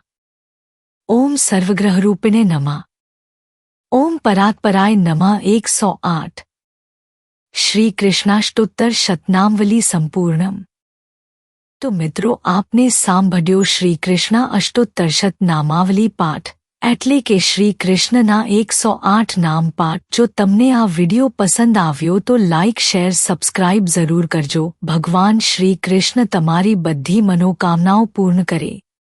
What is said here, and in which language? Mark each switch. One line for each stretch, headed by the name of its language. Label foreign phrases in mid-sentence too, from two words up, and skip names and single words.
Sanskrit: ओम सर्वग्रहरूपिणे नमः। ओम परात्पराय नमः 108। श्री कृष्णाष्टोत्तर शतनामवली संपूर्णम।
Hindi: तो मित्रों, आपने सांभळ्यो श्री कृष्णा अष्टोत्तर शतनामावली पाठ
Gujarati: એટલે કે શ્રી કૃષ્ણના 108 નામ પાઠ। જો તમને આ વિડિયો પસંદ આવ્યો તો લાઇક શેર સબસ્ક્રાઇબ જરૂર કરજો। ભગવાન શ્રી કૃષ્ણ તમારી બધી મનોકામનાઓ પૂર્ણ કરે।